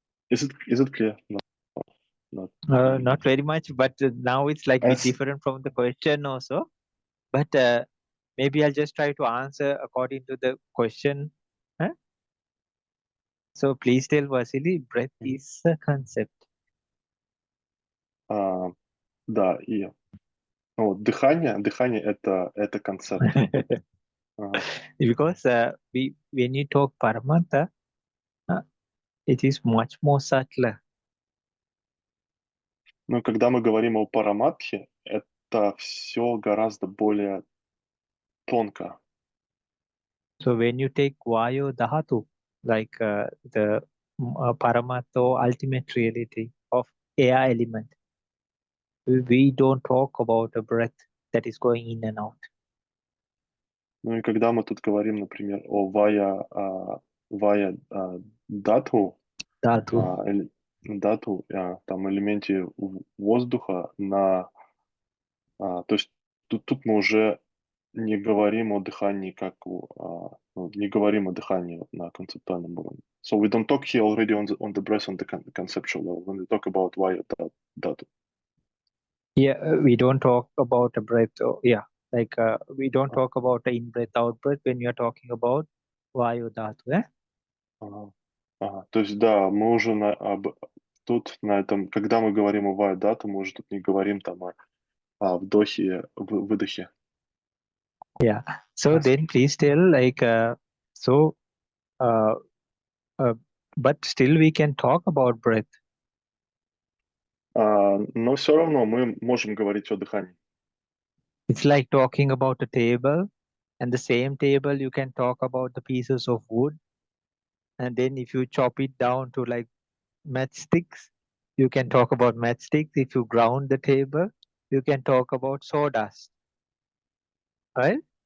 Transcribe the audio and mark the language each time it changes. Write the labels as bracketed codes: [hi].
[en] is it clear? No, not. Not very much, but now it's like bit As different from the question also. But maybe I'll just try to answer according to the question. Huh? So please tell Vasily, breath is a concept. [ru] Да, и ну, вот дыхание это концепт. Ага. [en] Because when you talk Paramatha, uh, it is much more subtler. [ru] Но когда мы говорим о параматхе, это все гораздо более тонко. [en] So when you take Vayu Dhatu, like the Paramatha ultimate reality of air element, we don't talk about a breath that is going in and out. [ru] Ну и когда мы тут говорим, например, о вая дату, [pi] Dhatu. [ru] там элементе воздуха то есть тут мы уже не говорим о дыхании не говорим о дыхании на концептуальном уровне. [en] So we don't talk here already on the breath on the conceptual level when we talk about vaya datu. Yeah, we don't talk about a breath. Yeah, like we don't А, talk about the in breath, out breath when you're talking about Vayu Dhatu. Eh? ага, ага. [ru] То есть да, мы уже тут на этом, когда мы говорим о vaya datu, мы уже тут не говорим там о вдохе, выдохе. [en] Yeah. So then please tell like so uh, uh, but still we can talk about breath. [ru] Но все равно мы можем говорить о дыхании. [en] It's like talking about a table, and the same table you can talk about the pieces of wood, and then if you chop it down to like matchsticks, you can talk about matchsticks. If you ground the table, you can talk about sawdust, right?